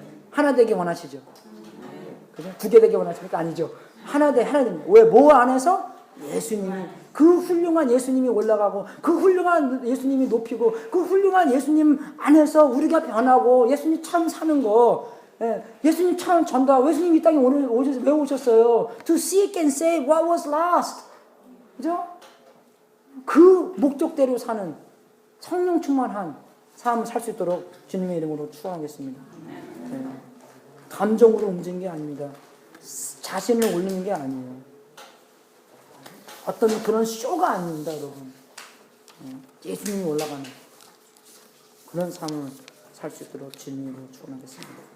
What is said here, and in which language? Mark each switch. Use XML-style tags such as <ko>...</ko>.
<ko>하나 되기 원하시죠? 그죠? 두 개 되기 원하십니까? 아니죠. 하나 됩니다. 왜? 뭐 안에서? 예수님이, 그 훌륭한 예수님이 올라가고, 그 훌륭한 예수님이 높이고, 그 훌륭한 예수님 안에서 우리가 변하고, 예수님처럼 사는 거, 예수님처럼 전도하고, 예수님 이 땅에 왜 오셨어요?</ko> <en>To seek and save what was lost.</en> <ko>그죠? 그 목적대로 사는 성령 충만한 삶을 살 수 있도록 주님의 이름으로 축원하겠습니다. 감정으로 움직이는 게 아닙니다. 자신을 올리는 게 아니에요. 어떤 그런 쇼가 아닙니다, 여러분. 예수님이 올라가는 그런 삶을 살 수 있도록 주님으로 축원하겠습니다.</ko>